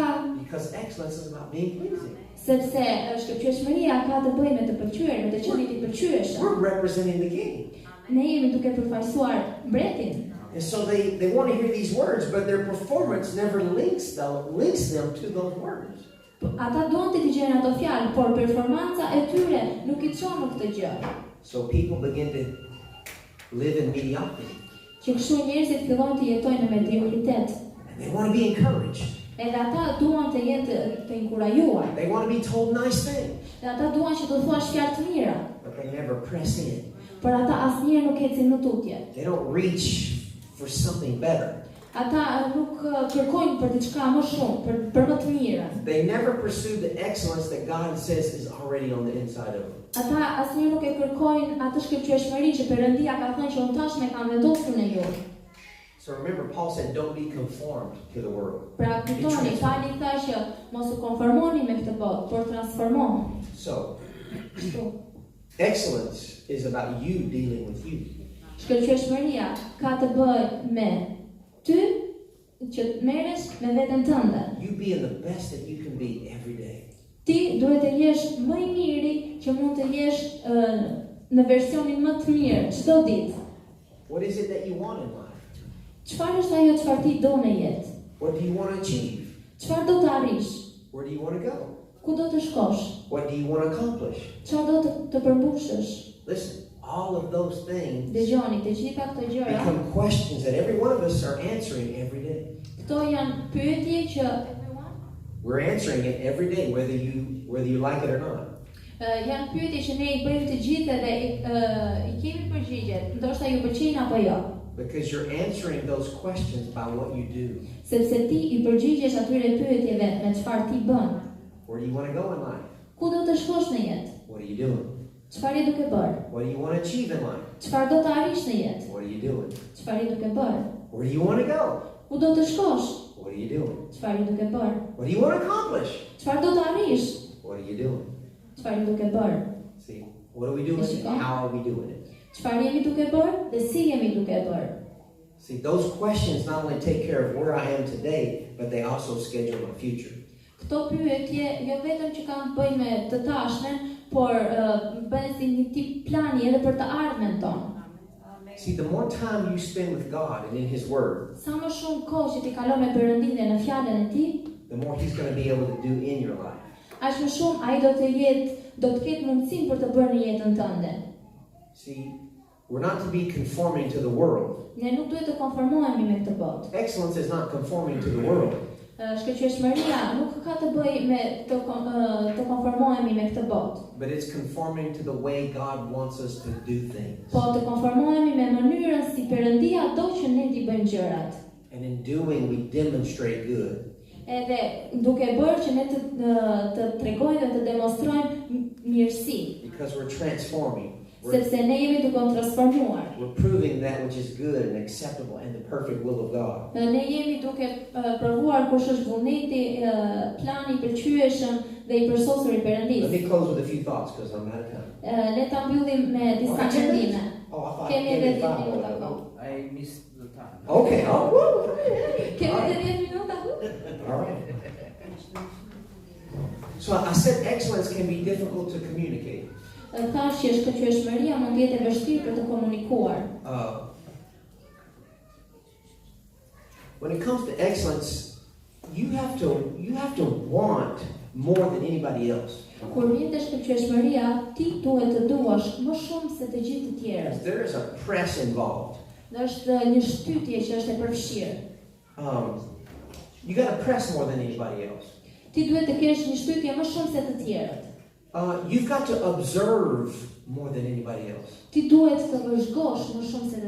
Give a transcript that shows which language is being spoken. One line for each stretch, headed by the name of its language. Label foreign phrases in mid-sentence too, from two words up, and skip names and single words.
English: Because excellence is about being pleasing.
Albanian: Sepse shkëlqyeshmëria ka të bëjë me të pëlqyer, me të qenë i pëlqyeshëm.
English: We're representing the king.
Albanian: Ne jemi duke përfaqësuar mbretin.
English: And so they want to hear these words, but their performance never links them to those words.
Albanian: Ata duan të dëgjojnë ato fjalë, por performanca e tyre nuk I çon në këtë gjë.
English: So people begin to live in mediocrity.
Albanian: Që kështu njerëzit fillojnë të jetojnë në mediocritet.
English: And they want to be encouraged.
Albanian: Edhe ata duan të jenë të inkurajuar.
English: They want to be told nice things.
Albanian: Dhe ata duan që të thuash fjalë të mira.
English: But they never press in.
Albanian: Por ata asnjëherë nuk ecin në tutje.
English: They don't reach for something better.
Albanian: Ata nuk kërkojnë për diçka më shumë, për më të mirën.
English: They never pursue the excellence that God says is already on the inside of them.
Albanian: Ata asnjëherë nuk e kërkojnë atë shkëlqyeshmëri që Perëndia ka thënë që unë tashmë kam vendosur në ju.
English: So remember, Paul said, don't be conformed to the world.
Albanian: Pra kujtoni, Pali tha që mos u konformoni me këtë botë, por transformohuni.
English: So, excellence is about you dealing with you.
Albanian: Shkëlqyeshmëria ka të bëjë me ty që merresh me veten tënde.
English: You being the best that you can be every day.
Albanian: Ti duhet të jesh më I miri që mund të jesh në versionin më të mirë çdo ditë.
English: What is it that you want in life?
Albanian: Çfarë është ajo çfarë ti do në jetë?
English: What do you want to achieve?
Albanian: Çfarë do të arrish?
English: Where do you want to go?
Albanian: Ku do të shkosh?
English: What do you want to accomplish?
Albanian: Çfarë do të përmbushësh?
English: Listen, all of those things
Albanian: Dëgjoni, të gjitha këto gjëra
English: become questions that every one of us are answering every day.
Albanian: Këto janë pyetje që
English: We're answering it every day, whether you like it or not.
Albanian: Janë pyetje që ne I bëjmë të gjithë dhe I kemi përgjigjet, ndoshta ju pëlqejnë apo jo.
English: Because you're answering those questions by what you do.
Albanian: Sepse ti I përgjigjesh atyre pyetjeve me çfarë ti bën.
English: Where do you want to go in life?
Albanian: Ku do të shkosh në jetë?
English: What are you doing?
Albanian: Çfarë je duke bërë?
English: What do you want to achieve in life?
Albanian: Çfarë do të arrish në jetë?
English: What are you doing?
Albanian: Çfarë je duke bërë?
English: Where do you want to go?
Albanian: Ku do të shkosh?
English: What are you doing?
Albanian: Çfarë je duke bërë?
English: What do you want to accomplish?
Albanian: Çfarë do të arrish?
English: What are you doing?
Albanian: Çfarë je duke bërë?
English: See, what are we doing and how are we doing it?
Albanian: Çfarë jemi duke bërë dhe si jemi duke bërë?
English: See, those questions not only take care of where I am today, but they also schedule my future.
Albanian: Këto pyetje jo vetëm që kanë të bëjnë me të tashmen, por bëhen si një tip plani edhe për të ardhmen tonë.
English: See, the more time you spend with God and in His Word,
Albanian: Sa më shumë kohë që ti kalon me Perëndinë në fjalën e Tij,
English: the more He's going to be able to do in your life.
Albanian: aq më shumë ai do të ketë mundësinë për të bërë në jetën tënde.
English: See, we're not to be conforming to the world.
Albanian: Ne nuk duhet të konformohemi me këtë botë.
English: Excellence is not conforming to the world.
Albanian: Shkëlqyeshmëria nuk ka të bëjë me të konformohemi me këtë botë.
English: But it's conforming to the way God wants us to do things.
Albanian: Po të konformohemi me mënyrën si Perëndia do që ne t'i bëjmë gjërat.
English: And in doing, we demonstrate good.
Albanian: Edhe duke bërë që ne të tregojmë dhe të demonstrojmë mirësi.
English: Because we're transforming.
Albanian: Sepse ne jemi duke u transformuar.
English: We're proving that which is good and acceptable and the perfect will of God.
Albanian: Ne jemi duke provuar kush është vullneti, plani I pëlqyeshëm dhe I përsosur I Perëndisë.
English: Let me close with a few thoughts because I'm out of time.
Albanian: Le ta mbyllim me disa mendime.
English: Oh, I thought
Albanian: Kemi edhe 10 5 minuta
English: minutes.
Albanian: kohë.
English: I missed the time. Okay.
Albanian: Kemi edhe 10 minuta kohë.
English: All right. So I said excellence can be difficult to communicate.
Albanian: Thash që shkëlqyeshmëria mund të jetë e vështirë për të komunikuar.
English: When it comes to excellence, you have to want more than anybody else.
Albanian: Kur vjen te shkëlqyeshmëria, ti duhet të duash më shumë se të gjithë të tjerët.
English: There is a press involved.
Albanian: Është një shtytje që është e përfshirë.
English: You got to press more than anybody else.
Albanian: Ti duhet të kesh një shtytje më shumë se të tjerët.
English: You've got to observe more than anybody else.
Albanian: Ti duhet të vëzhgosh më shumë se të